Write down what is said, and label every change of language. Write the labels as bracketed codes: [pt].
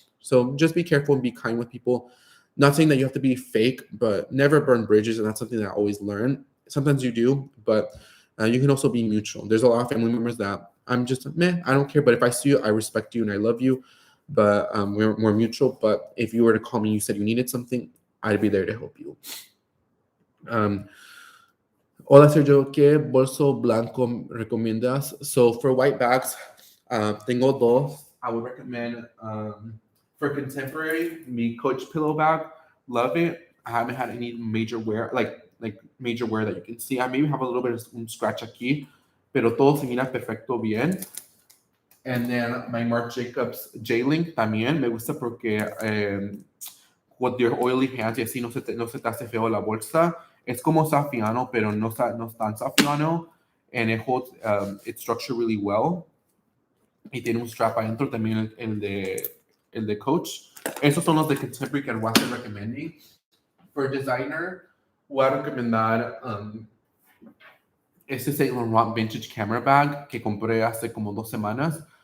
[en] So just be careful and be kind with people. Not saying that you have to be fake, but never burn bridges, and that's something that I always learn. Sometimes you do, but you can also be mutual. There's a lot of family members that I'm just I don't care, but if I see you, I respect you and I love you. But we're mutual. But if you were to call me, you said you needed something, I'd be there to help you. [es] Hola Sergio, ¿qué bolso blanco recomiendas? [en] So for white bags, [es] tengo dos. [en] I would recommend for contemporary, mi Coach pillow bag. Love it. I haven't had any major wear, like major wear that you can see. I maybe have a little bit of un scratch aquí, [es] pero todo se mira perfecto bien. [en] And then my [es] Marc Jacobs J-Link también me gusta porque [en] with your oily hands [es] y así no se te hace feo la bolsa. Es como safiano, pero no es tan safiano. [en] And it holds, it's structured really well. [es] Y tiene un strap adentro también el de Coach. Esos son los de Contemporary que voy a estar recommending. [en] For designer, [es] voy a recomendar este Saint Laurent Vintage Camera Bag que compré hace como 2 semanas.